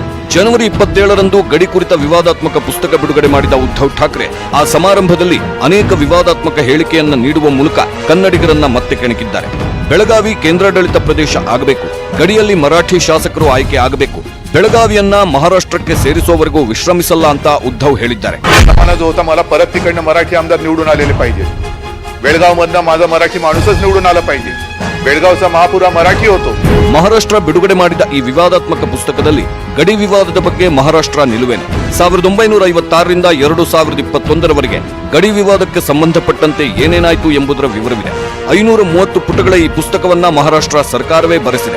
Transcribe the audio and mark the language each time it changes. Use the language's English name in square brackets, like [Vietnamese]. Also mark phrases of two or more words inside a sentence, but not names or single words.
[Kannada] ಜನವರಿ 27ರಂದು ಗಡಿ ಕುರಿತ ವಿವಾದಾತ್ಮಕ ಪುಸ್ತಕ ಬಿಡುಗಡೆ ಮಾಡಿದ ಉದ್ಧವ್ ಠಾಕ್ರೆ ಆ ಸಮಾರಂಭದಲ್ಲಿ ಅನೇಕ ವಿವಾದಾತ್ಮಕ ಹೇಳಿಕೆಯನ್ನ ನೀಡುವ ಮೂಲಕ ಕನ್ನಡಿಗರನ್ನ ಮತ್ತೆ ಕೆಣಕಿದ್ದಾರೆ. ಬೆಳಗಾವಿ ಕೇಂದ್ರಾಡಳಿತ ಪ್ರದೇಶ ಆಗಬೇಕು, ಗಡಿಯಲ್ಲಿ ಮರಾಠಿ ಶಾಸಕರು ಆಯ್ಕೆ ಆಗಬೇಕು, ಬೆಳಗಾವಿಯನ್ನ ಮಹಾರಾಷ್ಟ್ರಕ್ಕೆ ಸೇರಿಸುವವರೆಗೂ ವಿಶ್ರಮಿಸಲ್ಲ ಅಂತ ಉದ್ಧವ್ ಹೇಳಿದ್ದಾರೆ. [Marathi] होता मला परत तिकडनं मराठी आमदार निवडून आलेले पाहिजे. बेळगाव मधनं माझा मराठी माणूसच निवडून आला पाहिजे. बेळगावचा महापुरा मराठी होतो. [Kannada] ಮಹಾರಾಷ್ಟ್ರ ಬಿಡುಗಡೆ ಮಾಡಿದ ಈ ವಿವಾದಾತ್ಮಕ ಪುಸ್ತಕದಲ್ಲಿ ಗಡಿ ವಿವಾದದ ಬಗ್ಗೆ ಮಹಾರಾಷ್ಟ್ರ ನಿಲುವೇನು, 1956ರಿಂದ 2021ರವರೆಗೆ ಗಡಿ ವಿವಾದಕ್ಕೆ ಸಂಬಂಧಪಟ್ಟಂತೆ ಏನೇನಾಯಿತು ಎಂಬುದರ ವಿವರವಿದೆ. 530 ಪುಟಗಳ ಈ ಪುಸ್ತಕವನ್ನ ಮಹಾರಾಷ್ಟ್ರ ಸರ್ಕಾರವೇ ಬರೆಸಿದೆ.